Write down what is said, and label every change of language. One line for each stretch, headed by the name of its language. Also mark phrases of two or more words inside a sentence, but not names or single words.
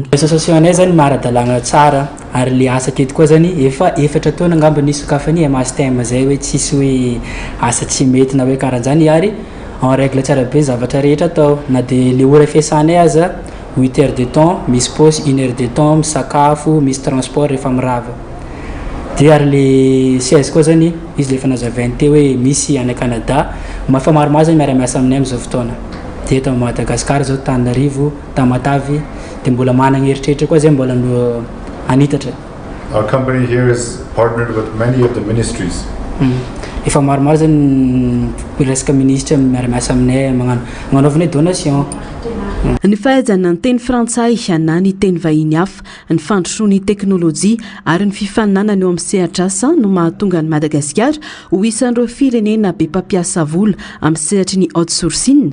Malagasy: Associationay zany maradalagna tsara ary le asa teto koa zany efa 4 taona ngamba nisokafany mastem zay hoe tsisy hoe asa tsy mety na hoe karan'zany ary
French: en règle
Malagasy: tsara be zavatra rehetra atao na de le ora fiasanay aza
French: 8 heures de temps
Malagasy: misy pause
French: 1 heure de temps
Malagasy: misakafo misy transport rehefa mirava. De ary le siège koa zany izy le fanazavany te hoe misy any Canada mafa maromaro zany miara-miasa aminay am'izao fotoana. De eto Madagasikara zao Tananarivo, Tamatavy de mbola manana heritreritra koa zay mbola anitatra.
English: Our company here is partnered with many of the ministries.
Malagasy: Efa maromaro zany resaka ministre miara-miasa aminay magnanaovana donation. Ny fahaizana ny teny frantsay na ny teny vahiny hafa, ny fandrosoan'ny teknôlôjia ary ny fifaninanana eo amin'ny sehatra asa no mahatonga ny Madagasikara ho isan'ireo firenena be mpampiasa vola amin'ny sehatry ny outsourcing.